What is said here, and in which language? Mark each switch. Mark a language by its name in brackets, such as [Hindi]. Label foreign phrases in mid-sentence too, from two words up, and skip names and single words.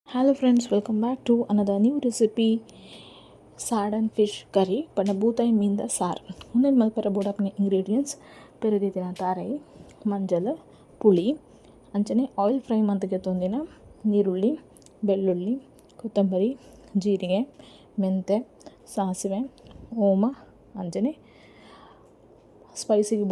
[English] Hello friends, welcome back to another new recipe sardine fish curry [Tulu] ಪಂಡ ಬೂತಾಯಿ ಮೀನ್ದ ಸಾರು ಒಂದೇನು ಮಲ್ಪರ ಬೋಡಾಪ್ನ ಇಂಗ್ರೀಡಿಯೆಂಟ್ಸ್ ಪೆರದಿತ್ತಿನ ತಾರೈ ಮಂಜಲ್ ಪುಳಿ ಅಂಚನೆ [English] oil fry [Tulu] ಮಂತಗೆ ತೊಂದಿನ ನೀರುಳ್ಳಿ ಬೆಳ್ಳುಳ್ಳಿ ಕೊತ್ತಂಬರಿ ಜೀರಿಗೆ ಮೆಂತೆ ಸಾಸಿವೆ ಓಮ ಅಂಚನೆ ಸ್ಪೈಸಿಗೆ